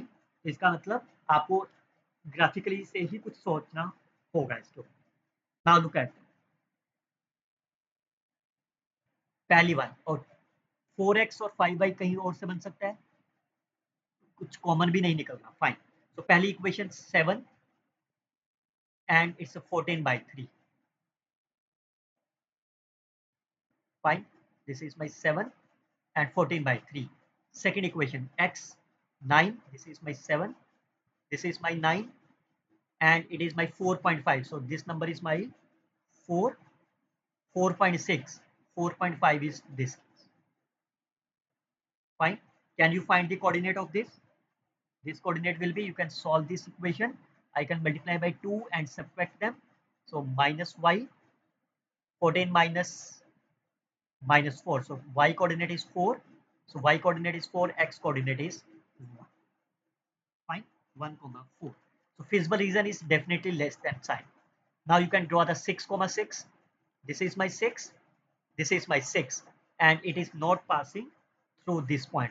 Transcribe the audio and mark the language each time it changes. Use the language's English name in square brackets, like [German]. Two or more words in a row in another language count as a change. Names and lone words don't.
[Hindi] इसका मतलब आपको ग्राफिकली से ही कुछ सोचना होगा इसको। [English] Now look at [Hindi] पहली वन, और 4x और 5y कहीं और से बन सकता है, कुछ कॉमन भी नहीं निकल रहा। फाइन। तो पहली इक्वेशन 7 [English] and its [Hindi] 14/3। फाइन। [English] This is my 7 and 14/3. Second equation x 9. This is my 7. This is my 9, and it is my 4.5. So this number is my 4. 4.6. 4.5 is this. Fine. Can you find the coordinate of this? This coordinate will be, you can solve this equation. I can multiply by 2 and subtract them. So minus y, 14 minus minus 4. So y coordinate is 4. So y coordinate is 4, x coordinate is 1. Fine, 1 comma 4. So feasible region is definitely less than sign. Now you can draw the 6 comma 6. This is my 6. This is my 6. And it is not passing through this point.